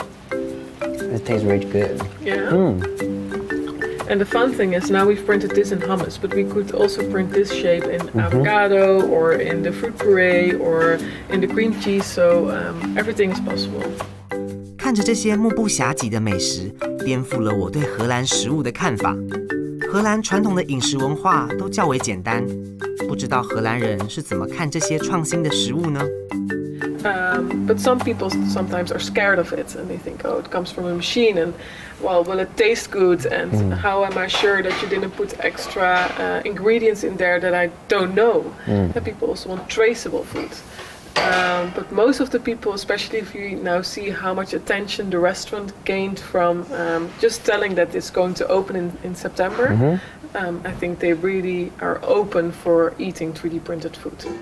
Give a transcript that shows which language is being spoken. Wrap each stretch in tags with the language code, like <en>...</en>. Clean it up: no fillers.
<en>It tastes really good. Yeah. And the fun thing is now we've printed this in hummus, but we could also print this shape in avocado or in the fruit puree or in the cream cheese, so everything is possible.</en> <zh>看着这些目不暇给的美食，颠覆了我对荷兰食物的看法。荷兰传统的饮食文化都较为简单，不知道荷兰人是怎么看这些创新的食物呢？</zh> <en>But some people sometimes are scared of it and they think, oh, it comes from a machine and, well, will it taste good? And how am I sure that you didn't put extra ingredients in there that I don't know? And people also want traceable food. But most of the people, especially if you now see how much attention the restaurant gained from just telling that it's going to open in September, I think they really are open for eating 3D printed food.</en>